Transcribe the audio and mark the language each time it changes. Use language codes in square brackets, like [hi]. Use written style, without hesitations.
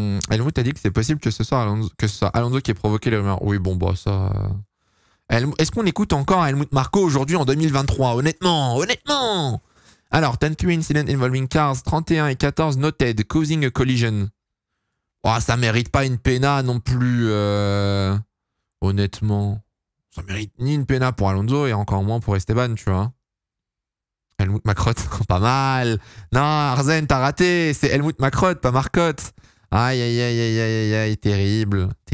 [fr] Helmut a dit que c'est possible que ce soit Alonso qui ait provoqué les rumeurs. Oui, bon, bah ça... Est-ce qu'on écoute encore Helmut Marko aujourd'hui en 2023? Honnêtement. [en] Alors, 10-3 incident involving cars, 31 et 14 noted, causing a collision. [fr] Oh, ça mérite pas une pena non plus. Honnêtement. Ça mérite ni une pena pour Alonso et encore moins pour Esteban, tu vois. Helmut Marcotte, pas mal. Non, Arzen, t'as raté. C'est Helmut Marcotte, pas Marcotte. Aïe, terrible.